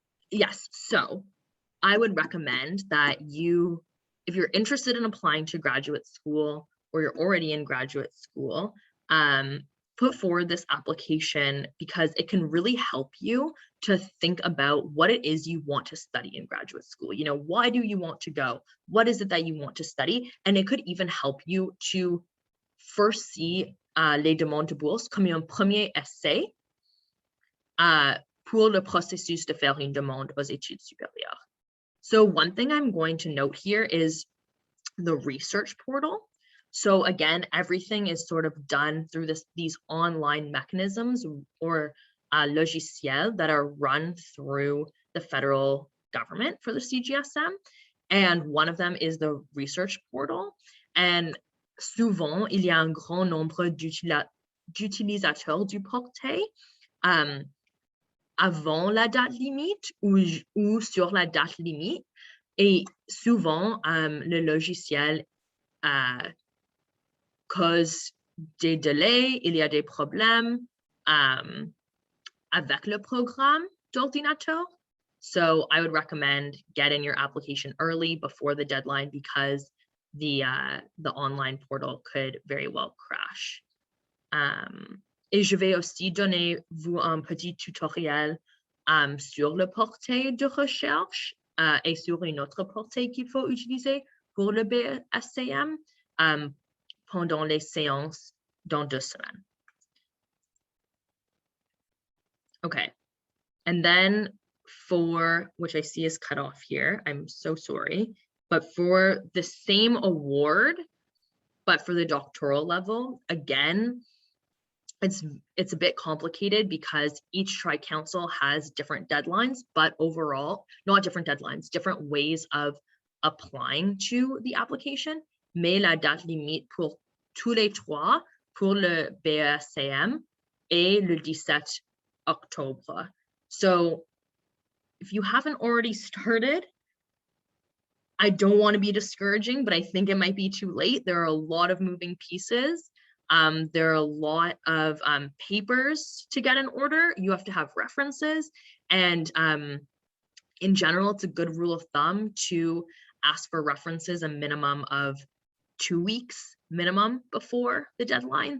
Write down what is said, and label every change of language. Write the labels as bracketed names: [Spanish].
[English] Yes, so I would recommend that if you're interested in applying to graduate school or you're already in graduate school, put forward this application because it can really help you to think about what it is you want to study in graduate school. Why do you want to go? What is it that you want to study? And it could even help you to first see [French] les demandes de bourse comme un premier essai pour le processus de faire une demande aux études supérieures. [English] So one thing I'm going to note here is the research portal. So again, everything is sort of done through these online mechanisms or logiciels that are run through the federal government for the Cgsm. And one of them is the research portal. [French] And souvent, il y a un grand nombre d'utilisateurs du portail avant la date limite ou sur la date limite. Et souvent, le logiciel cause des délais, il y a des problèmes avec le programme d'ordinateur. [English] So I would recommend getting your application early before the deadline because the online portal could very well crash. [French] Et je vais aussi donner vous un petit tutoriel sur le portail de recherche et sur une autre portail qu'il faut utiliser pour le BSCM pendant les séances dans 2 semaines. [English] Okay, and then for, which I see is cut off here, I'm so sorry, but for the same award, but for the doctoral level, again, it's a bit complicated because each tri-council has different deadlines, but overall, not different deadlines, different ways of applying to the application. [French] Mais la date limite pour tous les 3 pour le BSCM est le 17 October. [English] So if you haven't already started, I don't want to be discouraging, but I think it might be too late. There are a lot of moving pieces. There are a lot of papers to get in order. You have to have references, and in general, it's a good rule of thumb to ask for references a minimum of 2 weeks minimum before the deadline.